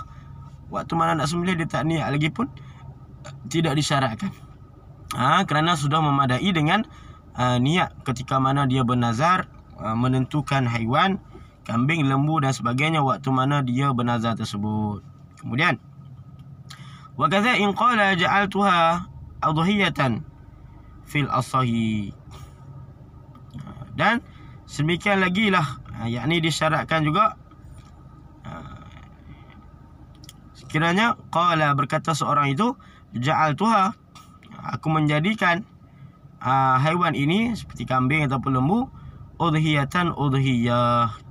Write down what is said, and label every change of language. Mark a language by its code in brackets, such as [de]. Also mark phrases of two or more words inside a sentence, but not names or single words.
[ms] Waktu mana nak sembelih dia tak niat lagi pun tidak disyaratkan. Kerana sudah memadai dengan niat ketika mana dia bernazar menentukan haiwan, kambing, lembu dan sebagainya waktu mana dia bernazar tersebut. [ar] Kemudian وكذا إن قال جعلتها أضحية في الأضاحي, [ms] dan sedemikian lagi lah, yakni disyaratkan juga sekiranya qala, berkata seorang itu, ja'altuha, aku menjadikan haiwan ini seperti kambing ataupun lembu, udhiyatan, udhiyah.